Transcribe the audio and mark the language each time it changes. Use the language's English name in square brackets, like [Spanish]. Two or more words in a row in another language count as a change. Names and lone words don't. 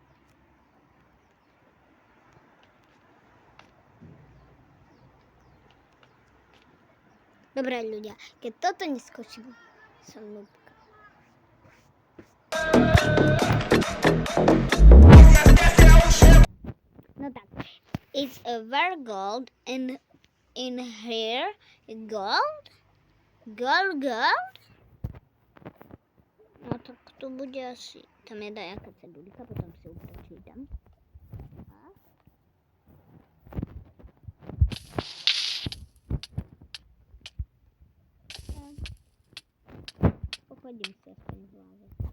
[Slovak] Dobre ľudia, keď toto neskočím, som nubka. No tak, [English] is there gold in here? Gold? Gold? [Slovak] No tak to bude asi, tam je dajaká cedulika, potom si ju prečítam. Pochodím si aspoň v hlave.